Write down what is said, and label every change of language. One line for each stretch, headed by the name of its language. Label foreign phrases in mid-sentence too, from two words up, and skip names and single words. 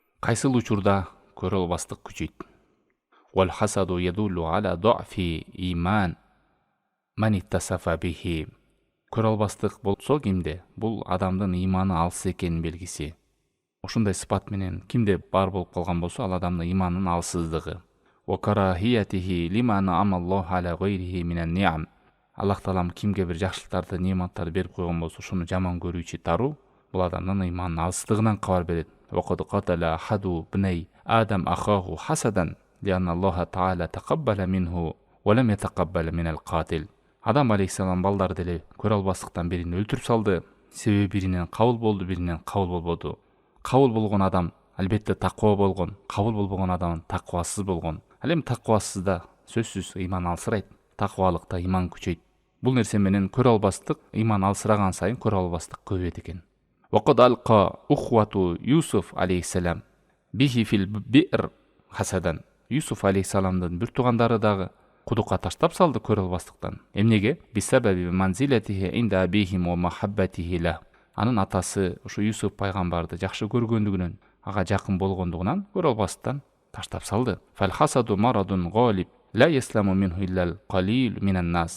Kyrgyz: кайсыл учурда көрө албастык күчөйт?
Arabic: والحسد يدل على ضعف إيمان من اتصف به.
Kyrgyz: Көрө албастык болсо кимде? Бул адамдын иманы алсыз экенин белгиси. Ошондой сыпат менен кимде бар болуп калган болсо, ал адамдын иманынын алсыздыгы.
Arabic: وكراهيته لما أنعم الله على غيره من النعم.
Kyrgyz: Аллах Таалам кимге бир жакшылыктарды, нематтарды берип койгон болсо, ошону жаман көрүүчү таруу, бул адамдын иманынын алсыздыгынан кабар берет.
Arabic: وقد قتل أحد بني آدم أخاه حسدا لأن الله تعالى تقبل منه ولم يتقبل من القاتل.
Kyrgyz: Адам алейхиссалам балдар деле көрө албастыктан бирин өлтүрүп салды. Себеби биринен кабыл болду, биринен кабыл болбоду. Кабыл болгон адам албетте таква болгон, кабыл болбогон адам таквасыз болгон. Ал эми таквасызда сөзсүз иман алсырайт, таквалыкта иман күчөйт. Бул нерсе менен көрө албастык, иман алсыраган сайын көрө албастык көбөйт экен.
Arabic: وقد ألقى إخوة يوسف алейхиссалам به في البئر حسدا.
Kyrgyz: Yusuf алейхиссаламдын бир туугандары дагы кудукка таштап салды көрө албастыктан. Эмнеге?
Arabic: بسبب منزلته عند أبيهم ومحبته له.
Kyrgyz: Анын атасы ушу Юсуф пайгамбарды жакшы көргөндүгүнөн, ага жакын болгондугунан көрө албастан таштап салды.
Arabic: فالحسد مرض غالب لا يسلم منه إلا القليل من الناس.